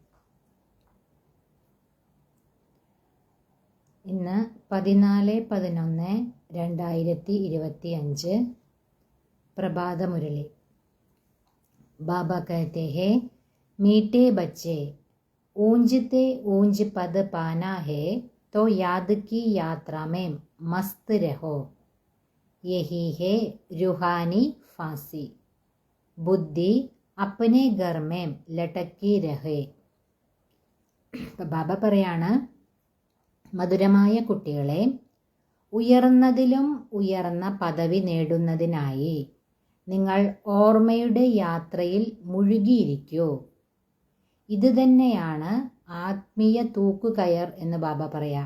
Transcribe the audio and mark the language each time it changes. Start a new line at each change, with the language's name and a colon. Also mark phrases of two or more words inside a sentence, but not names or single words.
Malayalam: ഇന്ന് 14/11/2025 പ്രഭാതമുരളി.
Hindi: ബാബ कहते हैं, मीठे बच्चे, ऊंजते ऊंज पद पाना है तो याद की यात्रा में मस्त रहो, यही है रूहानी फांसी, बुद्धि अपने घर में लटकी रहे.
Malayalam: ഇപ്പം ബാബ പറയാണ്, മധുരമായ കുട്ടികളെ, ഉയർന്നതിലും ഉയർന്ന പദവി നേടുന്നതിനായി നിങ്ങൾ ഓർമ്മയുടെ യാത്രയിൽ മുഴുകിയിരിക്കൂ. ഇത് തന്നെയാണ് ആത്മീയ തൂക്കുകയർ എന്ന് ബാബ പറയാം.